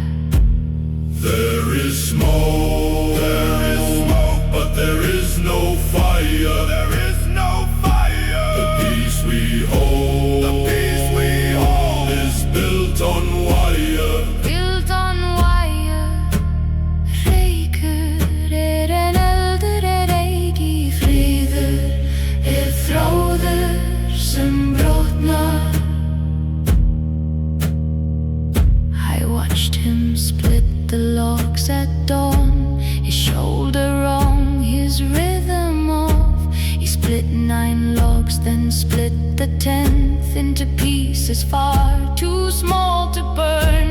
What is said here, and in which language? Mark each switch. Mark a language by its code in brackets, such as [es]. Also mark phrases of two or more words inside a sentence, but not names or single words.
[en] There is smoke, but there is no fire. There is no fire. The peace we hold, is built on wire. Built on wire. [is] Reykur en eldur eigi friður þráður sem brotnar. [en] I watched him split the logs at dawn, his shoulder wrong, his rhythm off. He split 9 logs, then split the 10th into pieces far too small to burn.